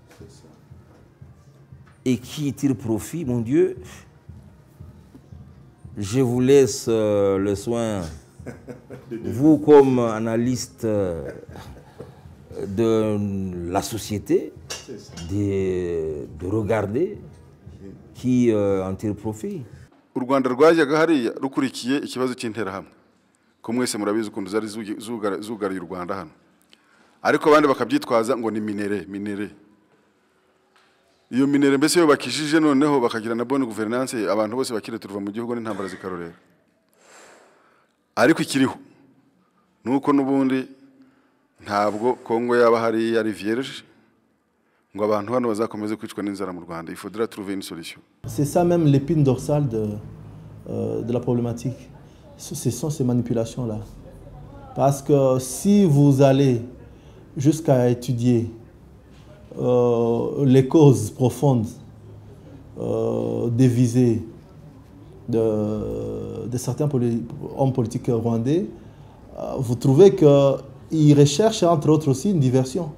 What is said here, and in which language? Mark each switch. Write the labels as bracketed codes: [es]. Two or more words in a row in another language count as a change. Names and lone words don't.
[fr] Et qui tire profit, mon Dieu, je vous laisse le soin, vous comme analyste de la société, de regarder qui en tire profit. [rw] U Rwanda rwajyaga hariya rukurikiye ikibazo cy'interahamwe ko mwese murabizi ukuntu zari zugariye u Rwanda hano, ariko abandi bakabyitwaza ngo ni minere. Iyo minere mbese yo bakishije noneho bakagira na [fr] bonne gouvernance, [rw] abantu bose bakire turuva mu gihugu n'intambara zikarorera. Ariko ikiriho nuko nubundi ntabwo Kongo yaba hari yari vierge ngo abantu hano bazakomeze kwicwa n'inzara mu Rwanda. [fr] Il faudra trouver une solution. C'est ça même l'épine dorsale de la problématique. Ce sont ces manipulations-là. Parce que si vous allez jusqu'à étudier les causes profondes des visées de certains hommes politiques rwandais, vous trouvez qu'ils recherchent entre autres aussi une diversion.